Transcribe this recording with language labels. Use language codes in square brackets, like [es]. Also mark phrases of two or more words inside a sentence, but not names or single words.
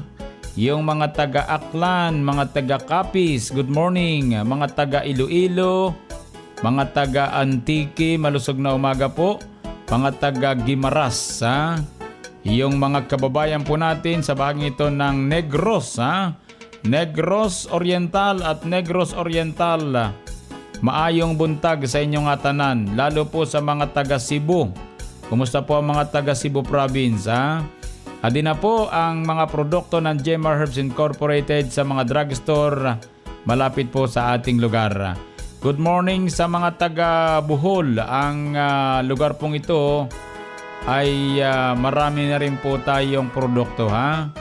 [tl] Yung mga taga Aklan, mga taga Capiz, [en] good morning. [tl] Mga taga Iloilo, mga taga Antique, malusog na umaga po. Mga taga Guimaras, ha? Yung mga kababayan po natin sa bahagi ito ng Negros, ha? Negros Oriental at Negros Oriental. [ceb] Maayong buntag sa inyong tanan, [tl] lalo po sa mga taga Cebu. Kumusta po ang mga taga Cebu Province, ha? Adi na po ang mga produkto ng Gemma Herbs Incorporated sa mga drugstore malapit po sa ating lugar. [en] Good morning [tl] sa mga taga Bohol. Ang lugar pong ito ay marami na rin po tayong produkto, ha?